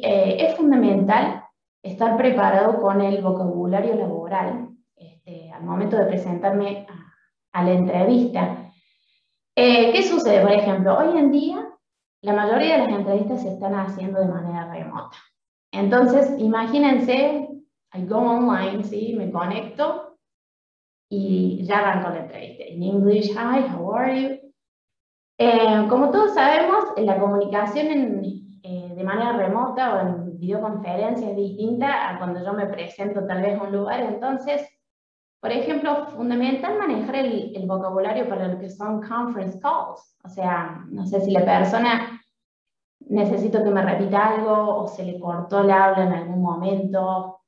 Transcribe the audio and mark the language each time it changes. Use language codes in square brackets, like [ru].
[es] Es fundamental estar preparado con el vocabulario laboral al momento de presentarme a la entrevista. ¿Qué sucede? Por ejemplo, hoy en día la mayoría de las entrevistas se están haciendo de manera remota. Entonces, imagínense, [en] I go online, [es] ¿sí? Me conecto y ya arranco la entrevista. [en] In English, hi, how are you? [es] Como todos sabemos, la comunicación de manera remota o en videoconferencia es distinta a cuando yo me presento tal vez a un lugar. Entonces, por ejemplo, fundamental manejar el vocabulario para lo que son conference calls. O sea, no sé si la persona necesito que me repita algo o se le cortó el habla en algún momento.